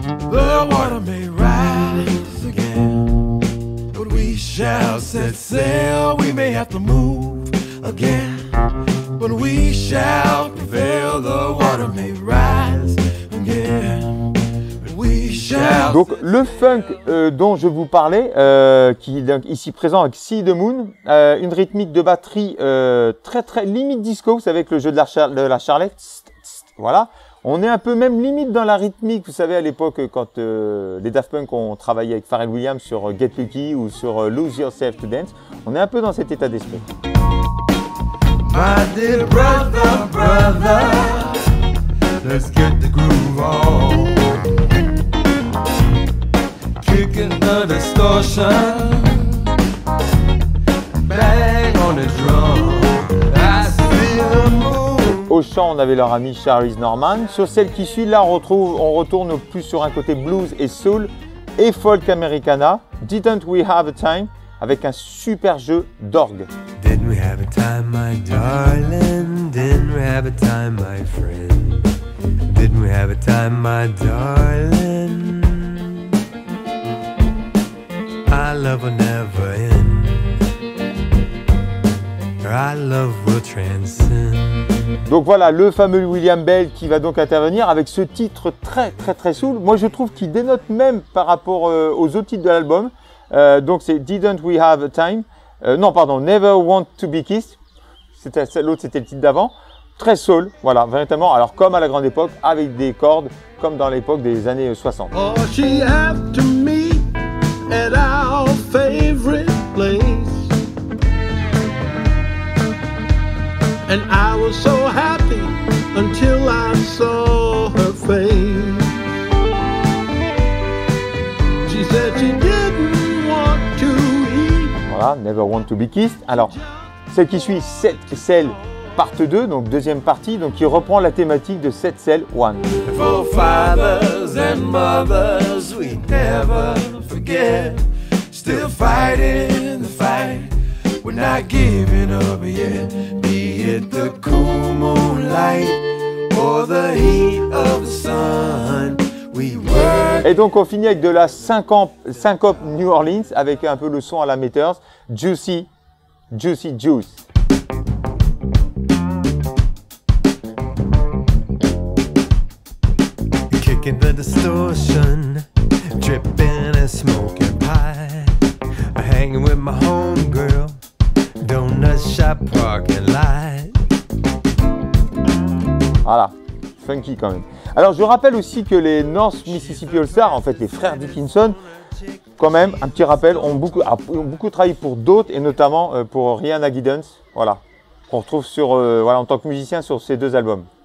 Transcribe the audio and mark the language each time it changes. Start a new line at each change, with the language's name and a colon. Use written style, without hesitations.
English: The water may rise again. But we shall set sail. We may have to move again, but we shall prevail. The water may rise again, but we shall
French: Donc le funk dont je vous parlais, qui est ici présent avec See the Moon, une rythmique de batterie très limite disco, vous savez, avec le jeu de la charlette, voilà. On est un peu même limite dans la rythmique, vous savez, à l'époque quand les Daft Punk ont travaillé avec Pharrell Williams sur Get Lucky ou sur Lose Yourself to Dance, on est un peu dans cet état d'esprit.
English: My dear brother, brother, let's get the groove on. Kicking the distortion, bang on the drum. I see the moon.
French: Au chant, on avait leur ami Charlize Norman. Sur celle qui suit, là, on retourne plus sur un côté blues et soul et folk americana. Didn't We Have a Time, avec un super jeu d'orgue.
English: Didn't we have a time, my darling? Didn't we have a time, my friend? Didn't we have a time, my darling? Our love will never end. Our love will transcend.
French: Donc voilà, le fameux William Bell qui va donc intervenir avec ce titre très soul. Moi, je trouve qu'il dénote même par rapport aux autres titres de l'album. Donc c'est Didn't We Have a Time? Non, pardon, Never Want to Be Kissed. L'autre, c'était le titre d'avant. Très soul, voilà, véritablement. Alors, comme à la grande époque, avec des cordes, comme dans l'époque des années 60.
English: Oh, she have to meet at our favorite place. And I was so happy until I saw her face. She said she didn't want to eat.
French: Voilà, Never Want to Be Kissed. Alors, celle qui suit, celle part 2, donc deuxième partie, donc qui reprend la thématique de Set Cell 1.
English: For fathers and mothers we never forget. Still fighting the fight, we're not giving up yet. Be it the cool moonlight or the heat of the sun, we work.
French: Et donc on finit avec de la syncope New Orleans, avec un peu le son à la Meters, Juicy Juice.
English: Kicking the distortion, dripping and smoking pie. Hanging with my homegirl, donut shop parking lot.
French: Voilà, funky quand même. Alors je rappelle aussi que les North Mississippi All Stars, en fait les frères Dickinson, quand même, un petit rappel, ont beaucoup travaillé pour d'autres et notamment pour Rhianna Giddens, voilà, qu'on retrouve sur, voilà, en tant que musicien sur ces deux albums.